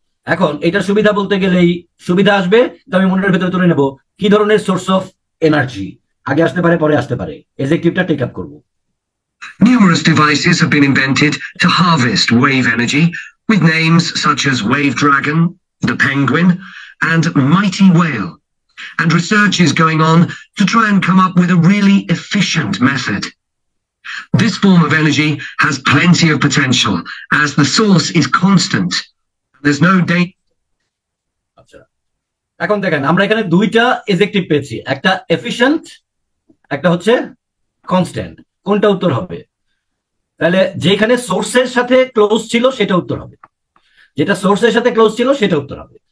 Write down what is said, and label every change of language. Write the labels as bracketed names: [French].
[Bangla] এখন এটা সুবিধা বলতে গেলেই সুবিধা আসবে, তো আমি মনের ভেতরে তুলে নেব কি ধরনের সোর্স অফ এনার্জি, আগে আসতে পারে পরে আসতে পারে, এডজেক্টিভটা টেক আপ করব। [English] Numerous devices have been invented to harvest wave energy, with names such as Wave Dragon, the Penguin, and Mighty Whale. And research is going on to try and come up with a really efficient method. This form of energy has plenty of potential as the source is constant. There's no danger. [Bangla] আচ্ছা, এখন দেখেন আমরা এখানে দুইটা adjective পেয়েছি, একটা efficient, একটা হচ্ছে কনস্ট্যান্ট। কোনটা উত্তর হবে? তাহলে যেখানে সোর্সের সাথে ক্লোজ ছিল সেটা উত্তর হবে, যেটা সোর্সের সাথে ক্লোজ ছিল সেটা উত্তর হবে।